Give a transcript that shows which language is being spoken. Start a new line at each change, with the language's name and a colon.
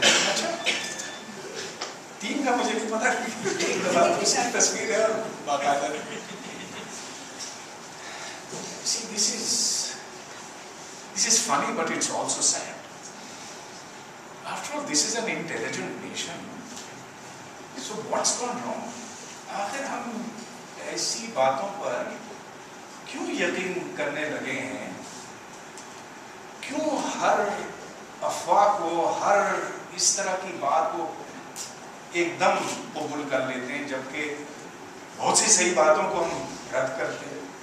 Urdu: اچھا 3 کا مجھے نہیں پتا, ایک دفعہ اس کی تصویر ہے اور باقاعدہ.
English: See, this is funny, but it's also sad. After all, this is an intelligent nation. So what's gone wrong?
Urdu: آخر ہم ایسی باتوں پر کیوں یقین کرنے لگے ہیں، کیوں ہر افواہ کو، ہر اس طرح کی بات کو ایک دم قبول کر لیتے ہیں، جبکہ بہت سی صحیح باتوں کو ہم رد کرتے ہیں؟